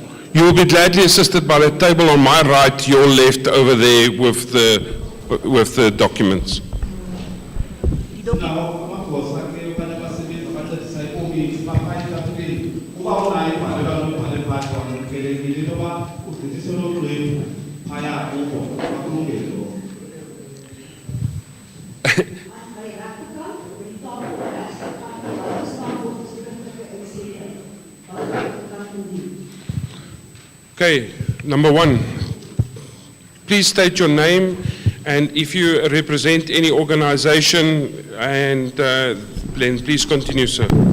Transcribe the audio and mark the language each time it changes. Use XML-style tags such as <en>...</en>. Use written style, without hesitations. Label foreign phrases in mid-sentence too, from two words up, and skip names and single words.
<en>You will be gladly assisted by the table on my right, your left, over there with the documents.</en> <af>Die document.</af> <en>Now,</en> <xh>amagosa ke okanye abasebenzi abancedisa ikomiti baphathi kathuleni kuba unayo ibhalelwa nombhale phakathi wamkelekile into yoba ugqithise noxwebhu phaya kubo akulungele lo.</xh> <en>Okay, number one, please state your name and if you represent any organization, and then please continue, sir.</en>